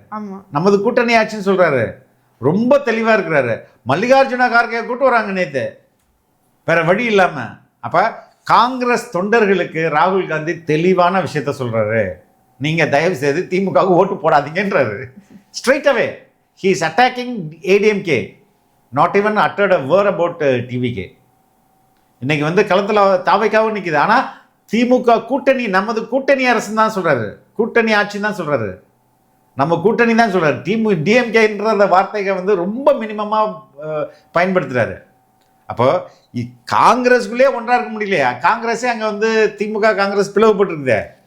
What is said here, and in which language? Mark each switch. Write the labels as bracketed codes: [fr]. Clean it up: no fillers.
[ta] ஆமா, நமது கூட்டணி ஆட்சின்னு சொல்றாரு. ரொம்ப தெளிவா இருக்கிறாரு. மல்லிகார்ஜுன கார்கே கூட்டு வராங்க நேத்து, வேற வழி இல்லாம. அப்ப காங்கிரஸ் தொண்டர்களுக்கு ராகுல் காந்தி தெளிவான விஷயத்த சொல்றாரு, நீங்க தயவு செய்து திமுக ஓட்டு போடாதீங்கன்றாரு. [en] Straight away he is attacking ADMK, not even uttered a word about TVK. [ta] இன்னைக்கு வந்து களத்துல தாவைக்காவும் நிக்குது. ஆனா திமுக கூட்டணி, நமது கூட்டணி அரசு தான் சொல்றாரு, கூட்டணி ஆட்சி தான் சொல்றாரு, நம்ம கூட்டணி தான் சொல்றாரு. டிஎம்கேன்ற வார்த்தைகள் வந்து ரொம்ப மினிமமா பயன்படுத்துறாரு. அப்போ காங்கிரஸ்குள்ளே ஒன்றா இருக்க முடியலையா? காங்கிரஸே அங்கே வந்து திமுக காங்கிரஸ் பிளவுபட்டுருக்குதே.